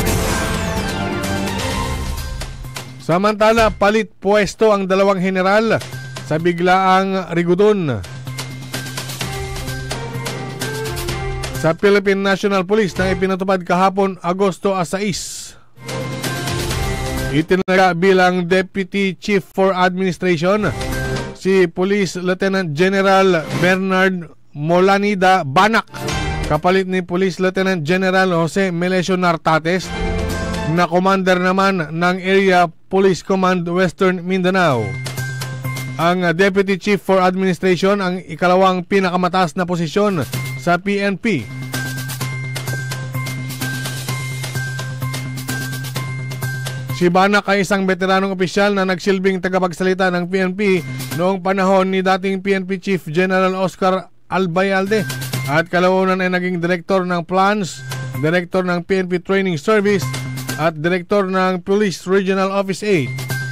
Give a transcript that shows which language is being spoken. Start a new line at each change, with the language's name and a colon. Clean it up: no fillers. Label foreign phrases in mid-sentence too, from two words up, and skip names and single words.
Filipino: Samantala, palit pwesto ang dalawang general sa biglaang rigudon. Sa Philippine National Police na ipinatupad kahapon Agosto 6. Itinalaga bilang Deputy Chief for Administration si Police Lieutenant General Bernard Molanida Banak, kapalit ni Police Lieutenant General Jose Melesio Nartates na commander naman ng Area Police Command Western Mindanao. Ang Deputy Chief for Administration ang ikalawang pinakamataas na posisyon sa PNP. Si Banak ay isang veteranong opisyal na nagsilbing tagapagsalita ng PNP noong panahon ni dating PNP Chief General Oscar Albayalde at kalaunan ay naging direktor ng Plans, direktor ng PNP Training Service at direktor ng Police Regional Office 8.